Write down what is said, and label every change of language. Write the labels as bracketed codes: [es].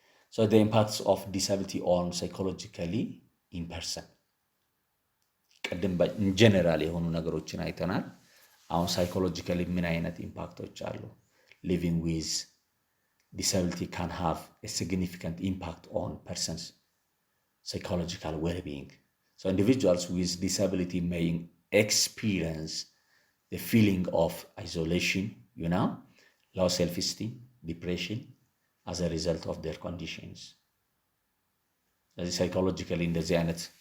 [en] So the impacts of disability on psychologically in person. [am] ቀደም ጀነራል የሆኑ ነገሮችን አይተናል። አሁን ሳይኮሎጂካሊ ምን አይነት ኢምፓክቶች አሉ? [en] living with disability can have a significant impact on persons' psychological well-being. So individuals with disability may experience the feeling of isolation, low self-esteem, depression as a result of their conditions. [am] ስለዚህ ሳይኮሎጂካሊ እንደዚህ አይነት